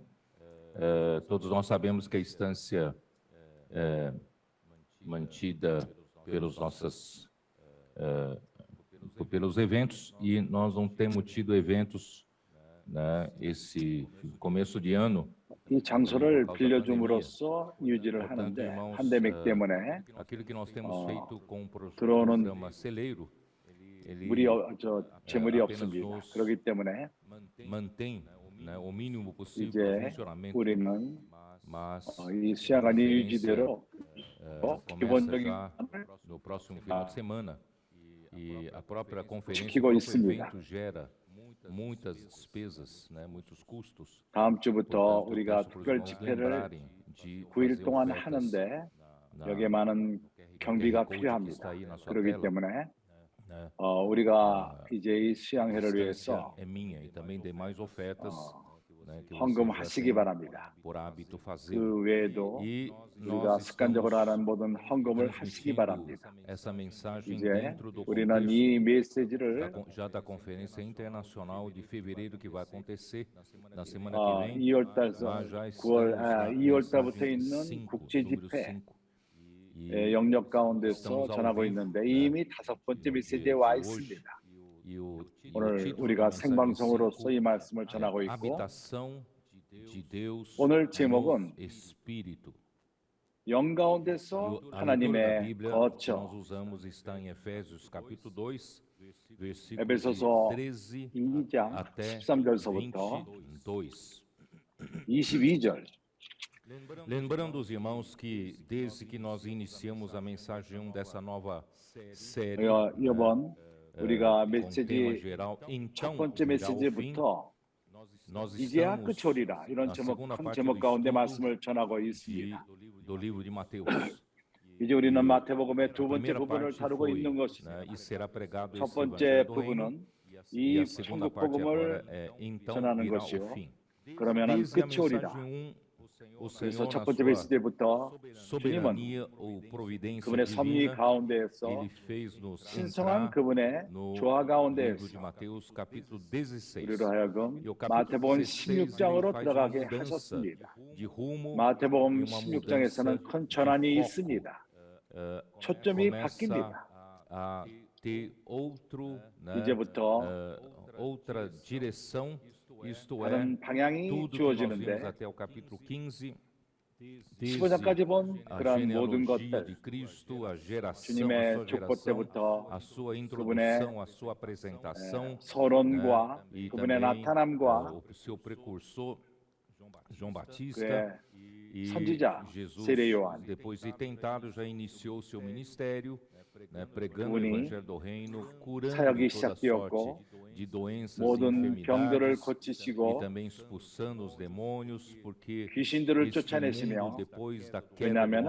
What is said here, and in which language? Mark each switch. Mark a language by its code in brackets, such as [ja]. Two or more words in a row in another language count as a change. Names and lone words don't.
[pt] Todos nós sabemos que a estância é mantida pelos eventos, e nós não temos tido eventos, né, esse começo de ano. [ko] 이 장소를 빌려줌으로써 유지를 하는데 팬데믹 때문에 [pt] aquilo que nós temos feito com o [ko] 들어오는 [pt] programa Celeiro, ele [ko] 재물이 [pt] apenas [ko] 없습니다. [pt] nos [ko] 그렇기 때문에 [pt] mantém, né, o mínimo possível [ko] 이제 [pt] o funcionamento, [ko] 우리는 [pt] mas [ko] 이 수양관이 유지대로 [pt] começa [ko] 기본적인 [pt] já no próximo final de semana, e a própria conferência, o [ko] 지키고 [pt] próprio [ko] 있습니다. [pt] evento gera muitas despesas, né, muitos custos. [ko] 다음 주부터 [pt] Portanto, [ko] 우리가 [pt] peço para os [ko] 특별 [pt] irmãos [ko] 집회를 [pt] lembrarem de [ko] 9일 [pt] fazer [ko] 동안 [pt] ofertas [ko] 하는데 [pt] na- [ko] 여기에 많은 경비가 [en] QR code [pt] que está [ko] 필요합니다. [pt] aí na sua [ko] 그렇기 [pt] tela, [ko] 때문에 [pt] né? [ko] 우리가 이제 이 [pt] A [ko] 수양회를 [pt] distância [ko] 위해서 [pt] é minha, e também demais ofertas, né, que [ko] 헌금 [pt] vocês já [ko] 하시기 [pt] têm [ko] 바랍니다. [pt] por hábito fazer. [ko] 그 외에도 [pt] E [ko] 우리가 [pt] nós [ko] 습관적으로 [pt] estamos [ko] 하는 모든 헌금을 하시기 [pt] transmitindo [ko] 바랍니다. [pt] essa mensagem [ko] 이제 [pt] dentro do [ko] 우리는 [pt] contexto [ko] 이 메시지를 [pt] já da Conferência Internacional de Fevereiro, que vai acontecer na semana que vem. [ko] 2월 달에서 [pt] Nós já [ko] 9월, [pt] estamos na [ko] 2월 달부터 [pt] mensagem [ko] 있는 [pt] 5, [ko] 국제 [pt] número [ko] 집회 [pt] 5. E [ko] 영역 가운데서 [pt] estamos ao [ko] 전하고 [pt] vivo, [ko] 있는데 [pt] né, [ko] 이미 5번째 메시지에 와 [pt] de hoje. [ko] 있습니다. [pt] E o [ko] 오늘 [pt] título [ko] 우리가 [pt] da mensagem [ko] 생방송으로서 [pt] 5 [ko] 이 말씀을 전하고 [pt] é [ko] 있고 [pt] Habitação de Deus [ko] 오늘 [pt] no [ko] 제목은 [pt] Espírito. [ko] 영 가운데서 [pt] A leitura da [ko] 하나님의 [pt] Bíblia que nós [ko] 거처 [pt] usamos está em Efésios capítulo 2, versículo [ko] 에베소서 [pt] 13 [ko] 2장 [pt] até [ko] 13절서부터 [pt] 22. [ko] 22절 [pt] Lembrando os irmãos que desde que nós iniciamos a mensagem 1 dessa nova série, [ko] 이번 우리가 [pt] com tema [ko] 메시지 [pt] geral, [ko] 첫 [pt] então [ko] 번째 [pt] virá o fim, [ko] 메시지부터 [pt] nós [ko] 이제야 [pt] estamos [ko] 끝이 오리라 이런 [pt] na segunda [ko] 큰 [pt] parte [ko] 제목 [pt] do [ko] 가운데 [pt] estudo [ko] 말씀을 전하고 있습니다. [pt] do livro de Mateus. [ko] 이제 우리는 마태복음의 두 [pt] A [ko] 번째 [pt] primeira [ko] 부분을 [pt] parte [ko] 다루고 [pt] foi, [ko] 있는 [pt] né, [ko] 것입니다. [pt] e será pregado [ko] 첫 [pt] esse [ko] 번째 [pt] evangelho do reino, [ko] 부분은 [pt] e [ko] 이 [pt] a segunda [ko] 천국 [pt] parte agora [ko] 복음을 [pt] é então [ko] 전하는 [pt] virá [ko] 것이요. [pt] o fim. [ko] 그러면은 [pt] Desde a [ko] 끝이 오리라. [pt] mensagem 1, o [ko] 그래서 [pt] Senhor [ko] 첫 [pt] na [ko] 번째 [pt] sua [ko] 메시지부터 주님은 [pt] soberania ou providência [ko] 그분의 섭리 [pt] divina, [ko] 가운데에서 [pt] ele fez nos [ko] 신성한 [pt] entrar [ko] 그분의 [pt] no [ko] 조화 [pt] livro de [ko] 가운데에서 [pt] Mateus capítulo 16. [ko] 우리로 하여금 [pt] E o capítulo [ko] 마태복음 [pt] 16 ele [ko] 16장으로 [pt] faz uma [ko] 들어가게 [pt] mudança [ko] 하셨습니다. [pt] de rumo, e [ko] 마태복음 [pt] uma mudança [ko] 16장에서는 큰 [pt] de [ko] 전환이 [pt] foco. [ko] 있습니다. [pt] Eh, [ko] 초점이 [pt] começa [ko] 바뀝니다. [pt] a ter outro, né, [ko] 이제부터 [pt] outra direção, isto é, [ko] 다른 방향이 [pt] tudo que nós vimos [ko] 주어지는데 [pt] até o capítulo 15, [ko] 15장까지 본 [pt] a [ko] 그러한 모든 [pt] genealogia de [ko] 것들 [pt] Cristo, a geração, a [ko] 주님의 [pt] sua [ko] 족보 [pt] geração, [ko] 때부터 [pt] a sua introdução, a sua apresentação, [ko] 서론과 [pt] e [ko] 그분의 [pt] também [ko] 나타남과 [pt] o seu precursor, João Batista, [ko] 그의 [pt] e [ko] 선지자 [pt] Jesus, [ko] 세례 요한 [pt] depois de tentado, já iniciou o seu ministério, né, pregando o [ko] 그분이 [pt] Evangelho do Reino, curando [ko] 사역이 [pt] toda [ko] 시작되었고 [pt] sorte de doenças e [ko] 모든 병들을 [pt] enfermidades, e [ko] 고치시고 [pt] também expulsando os demônios, porque [ko] 귀신들을 [pt] este [ko] 쫓아내시며 [pt] mundo, depois da queda do [ko] 왜냐하면은